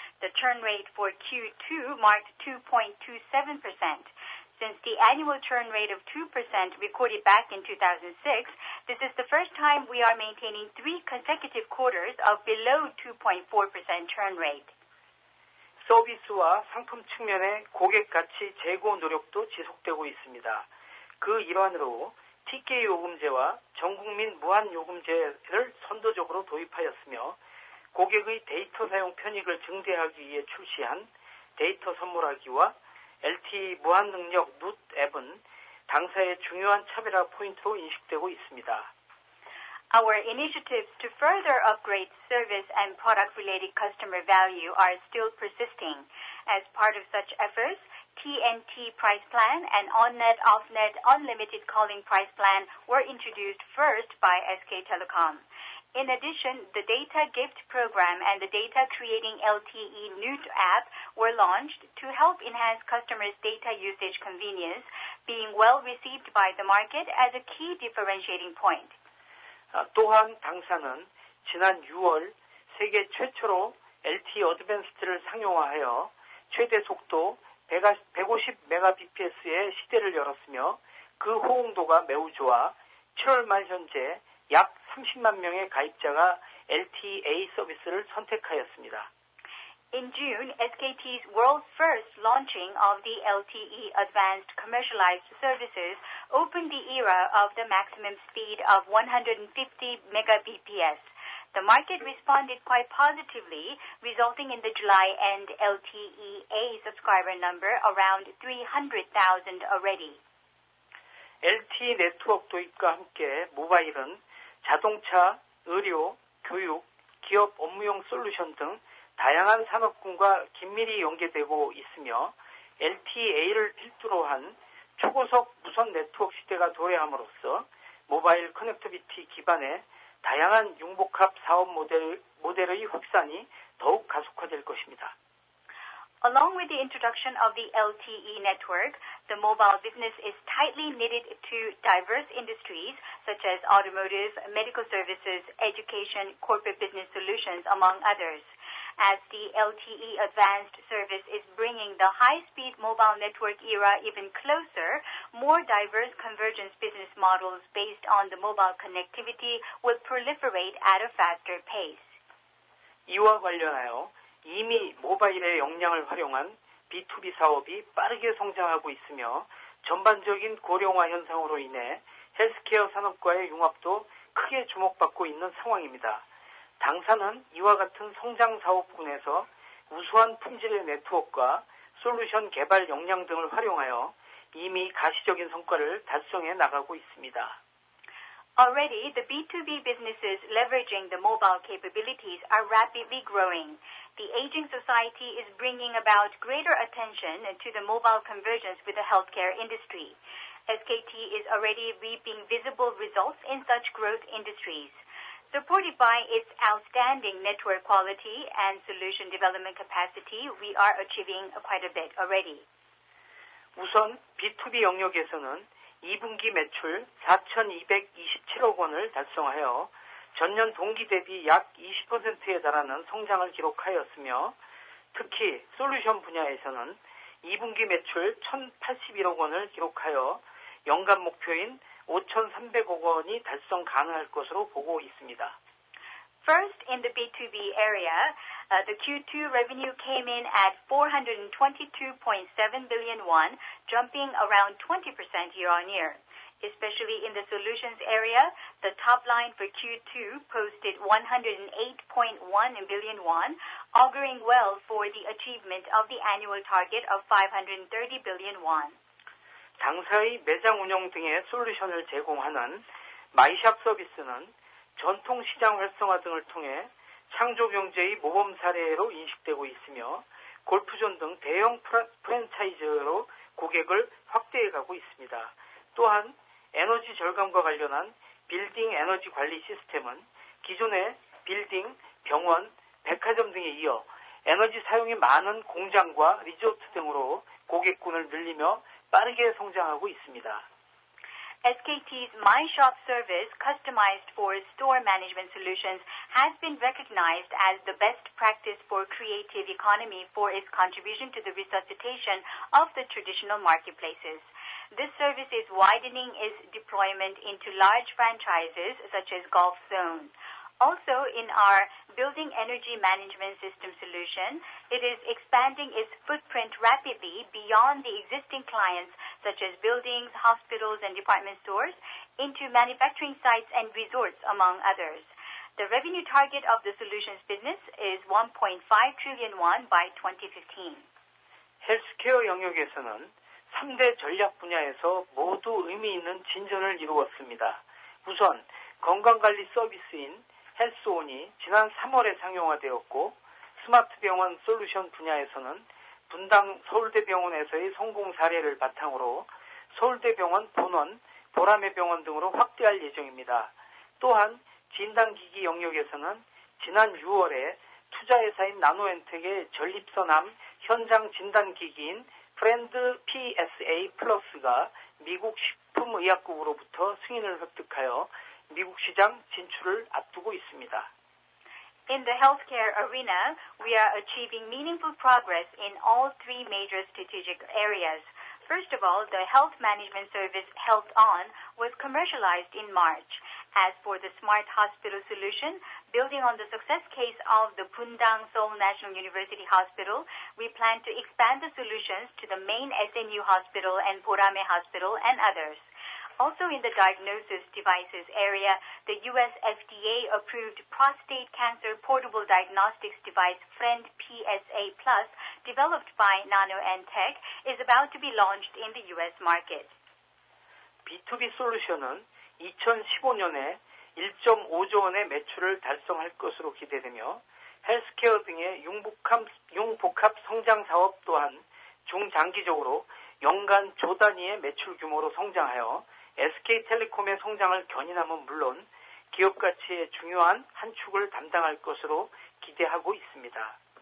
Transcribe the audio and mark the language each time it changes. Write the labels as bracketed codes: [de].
[en] The churn rate for Q2 marked 2.27%. Since the annual churn rate of 2% recorded back in 2006, this is the first time we are maintaining 3 consecutive quarters of below 2.4% churn rate. [ko] 서비스와 상품 측면의 고객 가치 제고 노력도 지속되고 있습니다. 그 일환으로 TK 요금제와 전국민 무한 요금제를 선도적으로 도입하였으며 고객의 데이터 사용 편익을 증대하기 위해 출시한 데이터 선물하기와 LTE 무한 능력 룻 앱은 당사의 중요한 차별화 포인트로 인식되고 있습니다. [en] Our initiatives to further upgrade service and product-related customer value are still persisting. As part of such efforts, TNT price plan and on-net, off-net unlimited calling price plan were introduced first by SK Telecom. In addition, the data gift program and the data creating LTE Newt app were launched to help enhance customers' data usage convenience, being well received by the market as a key differentiating point. [ko] 또한 당사는 지난 6월 세계 최초로 LTE 어드밴스드를 상용화하여 최대 속도 150mbps의 시대를 열었으며 그 호응도가 매우 좋아 7월 말 현재 약 30만 명의 가입자가 LTE 서비스를 선택하였습니다. [en] In June, SKT's world first launching of the LTE advanced commercialized services opened the era of the maximum speed of 150 megabps. The market responded quite positively, resulting in the July end LTE A subscriber number around 300,000 already. [ko] LTE 네트워크 도입과 함께 모바일은 자동차, 의료, 교육, 기업 업무용 솔루션 등 다양한 산업군과 긴밀히 연계되고 있으며 LTEA를 필두로 한 초고속 무선 네트워크 시대가 도래함으로써 모바일 커넥티비티 기반의 다양한 융복합 사업 모델의 확산이 더욱 가속화될 것입니다. [en] Along with the introduction of the LTE network, the mobile business is tightly knitted to diverse industries such as automotive, medical services, education, corporate business solutions, among others. As the LTE advanced service is bringing the high-speed mobile network era even closer, more diverse convergence business models based on the mobile connectivity will proliferate at a faster pace. [ko] 이와 관련하여 이미 모바일의 역량을 활용한 B2B 사업이 빠르게 성장하고 있으며 전반적인 고령화 현상으로 인해 헬스케어 산업과의 융합도 크게 주목받고 있는 상황입니다. 당사는 이와 같은 성장 사업군에서 우수한 품질의 네트워크와 솔루션 개발 역량 등을 활용하여 이미 가시적인 성과를 달성해 나가고 있습니다. [en] Already, the B2B businesses leveraging the mobile capabilities are rapidly growing. The aging society is bringing about greater attention to the mobile convergence with the healthcare industry. SKT is already reaping visible results in such growth industries. Supported by its outstanding network quality and solution development capacity, we are achieving quite a bit already. [ko] 우선 B2B 영역에서는 2분기 매출 4,227억 원을 달성하여 전년 동기 대비 약 20%에 달하는 성장을 기록하였으며 특히 솔루션 분야에서는 2분기 매출 1,081억 원을 기록하여 연간 목표인 5,300억 원이 달성 가능할 것으로 보고 있습니다. [en] First, in the B2B area, the Q2 revenue came in at 422.7 billion won, jumping around 20% year-on-year. Especially in the solutions area, the top line for Q2 posted 108.1 billion won, auguring well for the achievement of the annual target of 530 billion won. [ko] 당사의 매장 운영 등의 솔루션을 제공하는 마이샵 서비스는 전통 시장 활성화 등을 통해 창조 경제의 모범 사례로 인식되고 있으며 골프존 등 대형 프랜차이즈로 고객을 확대해가고 있습니다. 또한 에너지 절감과 관련한 빌딩 에너지 관리 시스템은 기존의 빌딩, 병원, 백화점 등에 이어 에너지 사용이 많은 공장과 리조트 등으로 고객군을 늘리며 빠르게 성장하고 있습니다. [en] SKT's MyShop service, customized for store management solutions, has been recognized as the best practice for creative economy for its contribution to the resuscitation of the traditional marketplaces. This service is widening its deployment into large franchises such as Golf Zone. Also, in our building energy management system solution, it is expanding its footprint rapidly beyond the existing clients such as buildings, hospitals, and department stores into manufacturing sites and resorts, among others. The revenue target of the solutions business is 1.5 trillion won by 2015. [ko] 헬스케어 영역에서는 3대 전략 분야에서 모두 의미 있는 진전을 이루었습니다. 우선 건강관리 서비스인 헬스온이 지난 3월에 상용화되었고 스마트 병원 솔루션 분야에서는 분당 서울대병원에서의 성공 사례를 바탕으로 서울대병원 본원, 보라매병원 등으로 확대할 예정입니다. 또한 진단기기 영역에서는 지난 6월에 투자회사인 나노엔텍의 전립선암 현장 진단기기인 프렌드 PSA 플러스가 미국 식품의약국으로부터 승인을 획득하여 미국 시장 진출을 앞두고 있습니다. [en] In the healthcare arena, we are achieving meaningful progress in all three major strategic areas. First of all, the health management service Health On was commercialized in March. As for the smart hospital solution, building on the success case of the Bundang Seoul National University Hospital, we plan to expand the solutions to the main SNU Hospital and Borame Hospital and others. Also in the diagnosis devices area, the US FDA-approved prostate cancer portable diagnostics device Friend PSA Plus, developed by NanoNTech, is about to be launched in the US market. [ko] B2B 솔루션은 2015년에 1.5조 원의 매출을 달성할 것으로 기대되며 헬스케어 등의 융복합 성장 사업 또한 중장기적으로 연간 조 단위의 매출 규모로 성장하여 SK텔레콤의 성장을 견인함은 물론 기업 가치의 중요한 한 축을 담당할 것으로 기대하고 있습니다.